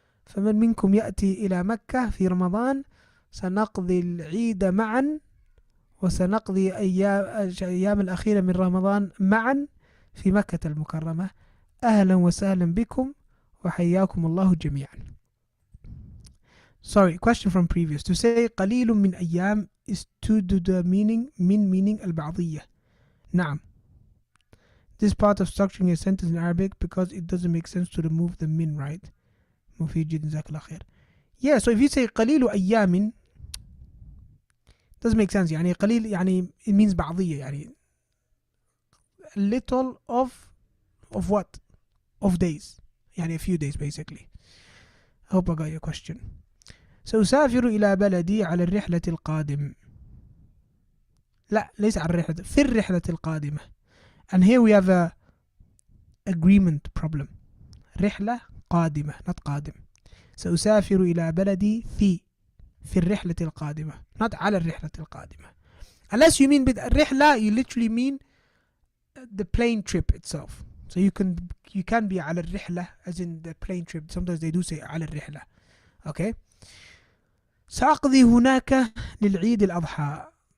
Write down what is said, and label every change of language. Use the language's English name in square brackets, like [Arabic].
[Arabic] فمن منكم يأتي إلى مكة في رمضان سنقضي العيد معا, وسنقضي أيام الأخيرة من رمضان معا في مكة المكرمة. أهلا وسهلا بكم وحياكم الله جميعا. [English] Sorry, question from previous. To say [Arabic] قليل من أيام [English] is to do the meaning البعضية. [Arabic] نعم. [English] This part of structuring a sentence in Arabic because it doesn't make sense to remove the min, right? [Arabic] مفيد جدا, جزاك الله خير. [English] Yeah, so if you say [Arabic] قليل أيام, [English] doesn't make sense. [Arabic] يعني قليل يعني [English] it means بعضية, [Arabic] يعني [English] little of what? Of days. [Arabic] يعني [English] a few days basically. I hope I got your question. [Arabic] سأسافر إلى بلدي على الرحلة القادم. لا, ليس على الرحلة, في الرحلة القادمة. [English] And here we have a agreement problem. [Arabic] رحلة قادمة, [English] not [Arabic] قادم. سأسافر إلى بلدي في الرحلة القادمة, not على الرحلة القادمة. [English] Unless you mean بالرحلة, you literally mean the plane trip itself. So you can be [Arabic] على الرحلة [English] as in the plane trip. Sometimes they do say [Arabic] على الرحلة. [English] Okay. [Arabic] سأقضي هناك للعيد الأضحى.